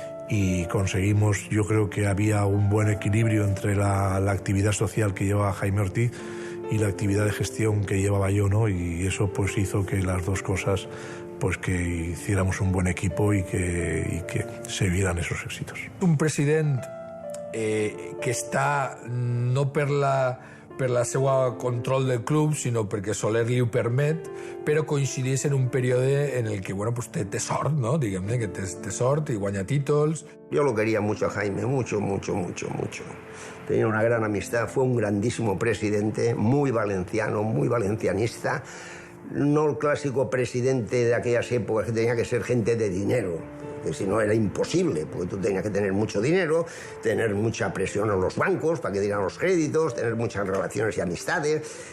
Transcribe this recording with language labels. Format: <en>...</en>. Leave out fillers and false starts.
<es>Y conseguimos, yo creo que había un buen equilibrio entre la actividad social que llevaba Jaime Ortí y la actividad de gestión que llevaba yo, ¿no? Y eso pues hizo que las dos cosas, pues que hiciéramos un buen equipo y que se vieran esos éxitos.</es> <ca>Un president que està no per la seva control del club, sinó perquè Soler li ho permet, però coincideix en un període en el que</ca> <es>bueno, pues</es> <ca>té sort, ¿no? Diguem-ne que té sort i guanya títols.</ca> <es>Yo lo quería mucho a Jaime, mucho, mucho, mucho, mucho. Tenía una gran amistad, fue un grandísimo presidente, muy valenciano, muy valencianista. No el clásico presidente de aquellas épocas que tenía que ser gente de dinero, que si no era imposible, porque tú tenías que tener mucho dinero, tener mucha presión en los bancos para que dieran los créditos, tener muchas relaciones y amistades.</es>